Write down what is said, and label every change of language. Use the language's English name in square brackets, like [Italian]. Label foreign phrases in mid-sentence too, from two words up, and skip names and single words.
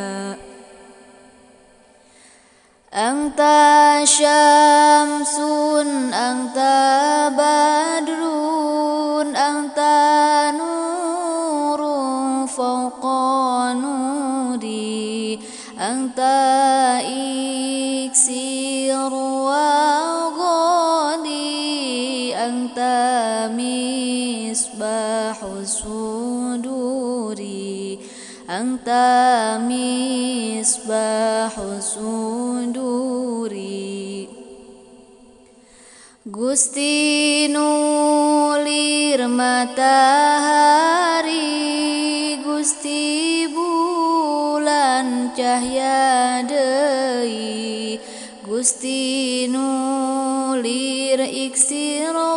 [Arabic] أنت شمس، أنت بدر, أنت نور فوق نور، أنت إكسير وغادي، أنت مصباح الصدور، أنت مصباح الصدور, anta misbahu suduri. [Sundanese] Gusti nulir matahari, Gusti bulan cahya deui, Gusti nulir iksir